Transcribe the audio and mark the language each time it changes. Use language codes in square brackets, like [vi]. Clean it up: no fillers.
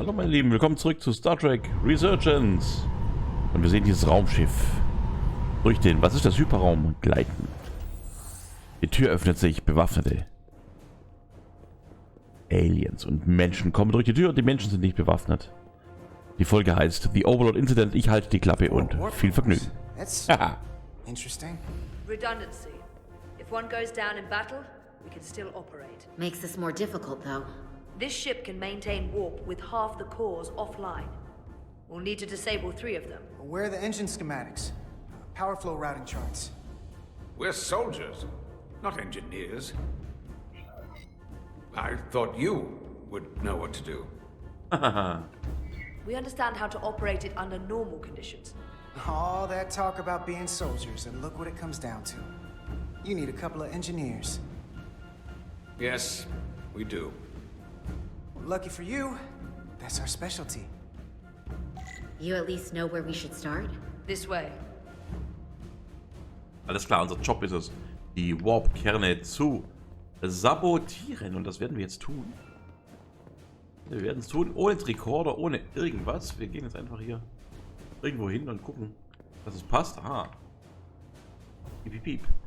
[de] Lieben, willkommen zurück zu Star Trek Resurgence. Und wir sehen dieses Raumschiff durch den, was ist das, Hyperraum gleiten. Die Tür öffnet sich, Bewaffnete Aliens und Menschen kommen durch die Tür und die Menschen sind nicht bewaffnet. Die Folge heißt The Overlord Incident. Ich halte die Klappe und viel Vergnügen. [en] Interesting. Redundancy. If one goes down in battle, we can still operate. Makes this more difficult, though. This ship can maintain warp with half the cores offline. We'll need to disable 3 of them. Where are the engine schematics? Power flow routing charts. We're soldiers, not engineers. I thought you would know what to do. We understand how to operate it under normal conditions. All that talk about being soldiers, and look what it comes down to. You need a couple of engineers. Yes, we do. Lucky for you, that's our specialty. You at least know where we should start? This way. [de] Alles klar, unser Job ist es, die Warp-Kerne zu sabotieren. Und das werden wir jetzt tun. Wir werden es tun, ohne Tricorder, ohne irgendwas. Wir gehen jetzt einfach hier irgendwo hin und gucken, dass es passt. Aha. Piep, piep, piep.